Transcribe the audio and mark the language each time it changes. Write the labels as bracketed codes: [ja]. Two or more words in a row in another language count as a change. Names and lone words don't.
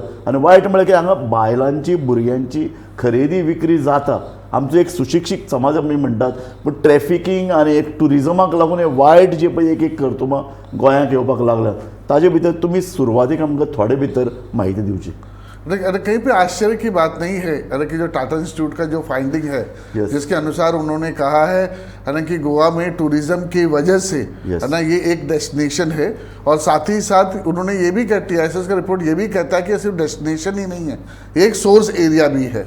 [kok] आनी वायट म्हळ्यार की हांगा बायलांची, भुरग्यांची खरेदी विक्री जाता. आमचो एक सुशिक्षीत समाज आमी म्हणटात, पूण ट्रॅफिकींग आनी एक टुरिजमाक लागून हे वायट जे पळय एक कर्तुमां गोंयांत येवपाक लागल्यात, ताजे भितर तुमी सुरवातीक आमकां थोडे भितर माहिती दिवची. [hi] अरे कहीं पे आश्चर्य की बात नहीं है। अरे कि जो टाटा इंस्टीट्यूट का जो फाइंडिंग है, जिसके अनुसार उन्होंने कहा है कि गोवा में टूरिज्म की वजह से है ना ये एक डेस्टिनेशन है, और साथ ही साथ उन्होंने ये भी कहा, टीआईएसएस का रिपोर्ट ये भी कहता है कि सिर्फ डेस्टिनेशन ही नहीं है, एक [en] source area [hi] भी है।